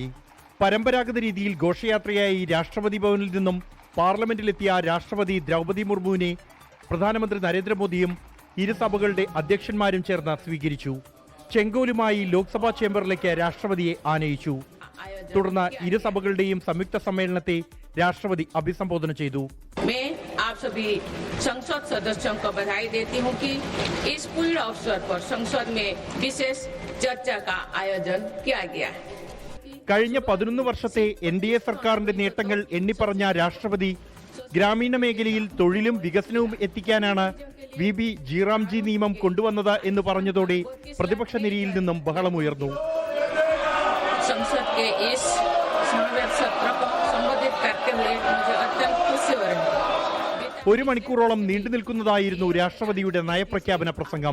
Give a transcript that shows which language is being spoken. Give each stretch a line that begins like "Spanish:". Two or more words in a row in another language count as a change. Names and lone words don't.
Malayalam: പരമ്പരാഗത രീതിയിൽ ഘോഷയാത്രയായി രാഷ്ട്രപതി ഭവനിൽ നിന്നും പാർലമെന്റിലെത്തിയ രാഷ്ട്രപതി ദ്രൗപദി മുർമുവിനെ പ്രധാനമന്ത്രി നരേന്ദ്രമോദിയും ഇരുസഭകളുടെ അധ്യക്ഷന്മാരും ചേർന്ന് സ്വീകരിച്ചു. ചെങ്കോലുമായി ലോക്സഭാ ചേംബറിലേക്ക് രാഷ്ട്രപതിയെ ആനയിച്ചു. തുടർന്ന് ഇരുസഭകളുടെയും സംയുക്ത സമ്മേളനത്തെ രാഷ്ട്രപതി അഭിസംബോധന ചെയ്തു.
Hindi: आप सभी संसद सदस्यों को बधाई देती हूं कि इस पूर्ण अवसर पर संसद में विशेष चर्चा का आयोजन किया गया है.
Malayalam: കഴിഞ്ഞ 11 വർഷത്തെ NDA സർക്കാരിന്റെ നേട്ടങ്ങൾ എണ്ണിപ്പറഞ്ഞ രാഷ്ട്രപതി ഗ്രാമീണ മേഖലയിൽ തൊഴിലും വികസനവും എത്തിക്കാനാണ് VBG റാംജി നിയമം കൊണ്ടുവന്നത് എന്ന് പറഞ്ഞതോടെ പ്രതിപക്ഷ നിരയിൽ നിന്നും ബഹളമുയർന്നു. ഒരു മണിക്കൂറോളം നീണ്ടു നിൽക്കുന്നതായിരുന്നു രാഷ്ട്രപതിയുടെ നയപ്രഖ്യാപന പ്രസംഗം.